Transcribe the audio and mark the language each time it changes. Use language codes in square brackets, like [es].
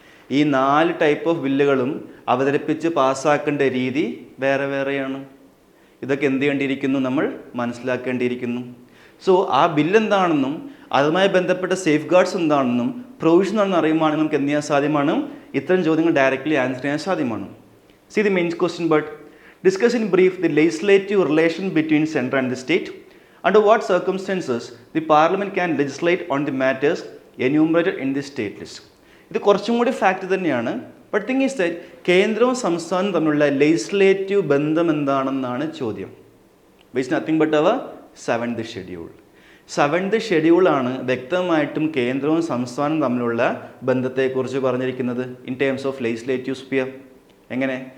[ml] ഈ 4 type of ബില്ലുകളും അവതരിപ്പിച്ച് പാസ്സാക്കേണ്ട രീതി വേറെ വേറെയാണ്. ഇതൊക്കെ എന്ത് ചെയ്യേണ്ടിയിരിക്കുന്നു? നമ്മൾ മനസ്സിലാക്കേണ്ടിയിരിക്കുന്നു. സോ ആ ബില്ലെന്താണെന്നും അതുമായി ബന്ധപ്പെട്ട സേഫ് ഗാർഡ്സ് എന്താണെന്നും പ്രൊവിഷൻ ആണെന്ന് അറിയുവാണെങ്കിൽ നമുക്ക് എന്ത് ചെയ്യാൻ സാധ്യമാണ്? ഇത്തരം ചോദ്യങ്ങൾ ഡയറക്റ്റ്ലി ആൻസർ ചെയ്യാൻ സാധ്യമാണ്. [en] See the main question, but discuss in brief the legislative relation between center and the state. Under what circumstances the parliament can legislate on the matters enumerated in the state list. [ml] ഇത് കുറച്ചും കൂടി fact തന്നെയാണ്. [en] but thing is that [ml] കേന്ദ്രവും സംസ്ഥാനവും തമ്മിലുള്ള legislative ബന്ധം എന്താണെന്നാണ് ചോദ്യം. [en] Which nothing but അവർ 7th schedule. [ml] 7th ഷെഡ്യൂളാണ് വ്യക്തമായിട്ടും കേന്ദ്രവും സംസ്ഥാനവും തമ്മിലുള്ള ബന്ധത്തെക്കുറിച്ച് പറഞ്ഞിരിക്കുന്നത് [en] In terms of legislative sphere. [ml] എങ്ങനെ?